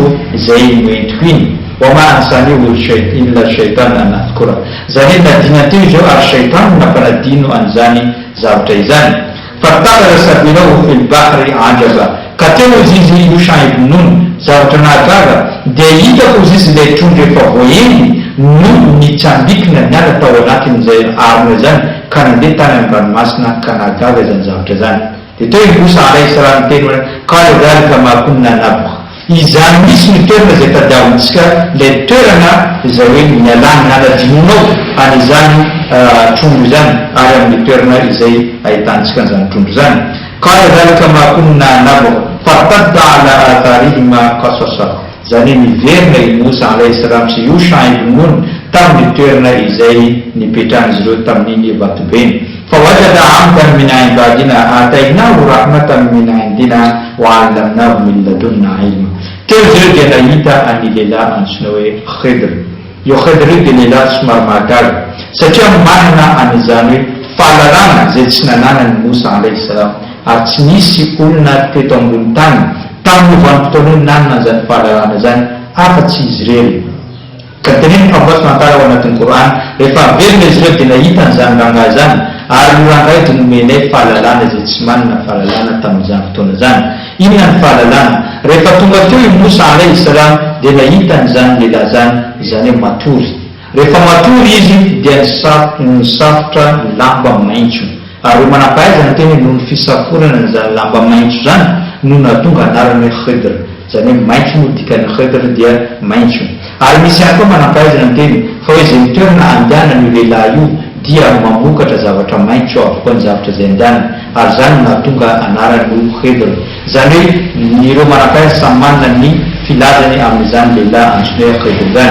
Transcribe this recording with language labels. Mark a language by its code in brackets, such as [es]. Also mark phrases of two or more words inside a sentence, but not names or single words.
[mg] zay noentiko iny [ar] وما أنسانيه إلا الشيطان أن أذكره [mg] zany nadina teo izy eo ary shaytan nampanadino an'izany zavatra izany [ar] فاتخذ سبيله في البحر عجبا [mg] ka teo izy io Shuaib Nun zavatra nahagaga dia hitako izy ilay trondro efa voaendy no nitsambikina niala tao anatin'izay arona zany ka nandeha tany amin'ny ranomasina ka nahagaga zany zavatra zany dia teo i Musa [ar] عليه السلام [mg] teny hoe [ar] قال ذلك ما كنا نبغ [mg] izany misy ny toerana zay tadiavintsika ilay toerana izay hoe nialany naladinonao an'izany trondro zany ary amin'ny toerana izay ahitantsika an'izany trondro zany [ar] قال ذلك ما كنا نبغ فارتدا على آثارهما قصصا [mg] zany miverina i Musa [ar] عليه السلام [mg] sy io Shuaib Nun tamin'ny toerana izay nipetrahany izy ireo tamin'iny vatobeny fawajada [ar] عبدا من عبادنا آتيناه رحمة من عندنا وعلمناه من لدنا علما [mg] teo izy ireo dia nahita any lehilahy antsoina hoe Khidr io Khidr io dia lehilahy somary mahagaga satria manana an'izany hoe fahalalana zay tsy nananany Musa [ar] عليه السلام [mg] ary tsy nisy olona teto ambony tany tamin'ny vanim-potoana hoe nanana an'izany fahalalana zany afa-tsy izy irery ka teneny [ar] الله سبحانه وتعالى [mg] ao anatin'ny Qur'an rehefa averina izy ireo dia nahita an'izany rangahy zany ary io rangahy dia nomenay fahalalana zay tsy manana fahalalana tamin'izany fotoana zany inona ny fahalalana rehefa tonga teo i Musa [ar] عليه السلام [mg] dia nahita an'izany lehilahy zany izany hoe matory rehefa matory izy dia nisafotra lamba maitso ary manampahaizana teny noho ny fisaforana n'izany lamba maitso zany no nahatonga anarany hoe Khidr zany hoe maitso no dikany Khidr dia maitso ary misy ihany koa manampahaizana teny fa hoe zay toerana andehanany lehilahy io dia mamokatra zavatra maitso avokoa ny zavatra zay andehanany ary zany nahatonga anarany ho Khidr zany nireo manakay samy manana ny filazany amin'izany lehilahy antsoina hoe Khidr zany.